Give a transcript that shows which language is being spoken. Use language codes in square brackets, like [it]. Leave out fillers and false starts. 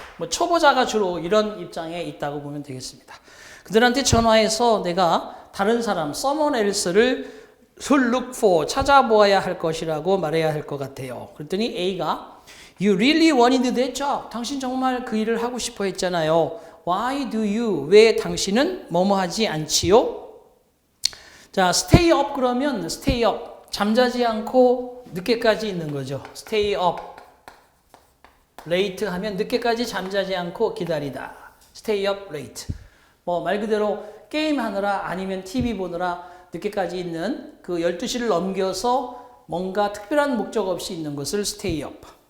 [ko] 초보자가 주로 이런 입장에 있다고 보면 되겠습니다. 그들한테 전화해서 내가 다른 사람, [en] someone else [ko] 를 [en] look for, [ko] 찾아보아야 할 것이라고 말해야 할 것 같아요. 그랬더니 A가 [en] You really wanted that job. [ko] 당신 정말 그 일을 하고 싶어 했잖아요. [en] Why do you? [ko] 왜 당신은 뭐뭐 하지 않지요? [en] 자, stay up [ko] 그러면 [en] stay up. [ko] 잠자지 않고 늦게까지 있는 거죠. [en] stay up. [ko] late 하면 늦게까지 잠자지 않고 기다리다. [en] stay up late. [ko] 말 그대로 게임하느라 아니면 TV 보느라 늦게까지 있는 그 12시를 넘겨서 뭔가 특별한 목적 없이 있는 것을 stay up.